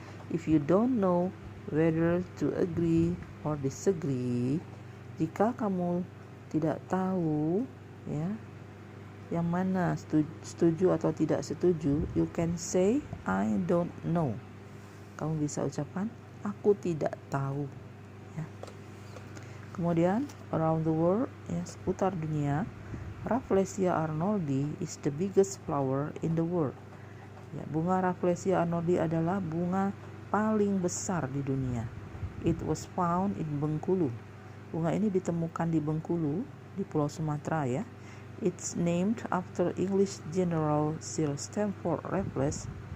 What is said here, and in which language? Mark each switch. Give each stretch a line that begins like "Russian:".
English: If you don't know whether to agree or disagree,
Indonesian: jika kamu tidak tahu ya yang mana setuju atau tidak setuju,
English: you can say I don't know.
Indonesian: Kamu bisa ucapkan aku tidak tahu ya. Kemudian
English: around the world ya,
Indonesian: seputar dunia,
English: Rafflesia arnoldi is the biggest flower in the world.
Indonesian: Ya, bunga Rafflesia arnoldi adalah bunga paling besar di dunia.
English: It was found in Bengkulu.
Indonesian: Bunga ini ditemukan di Bengkulu, di Pulau Sumatera ya.
English: It's named after English General Sir Stamford Raffles.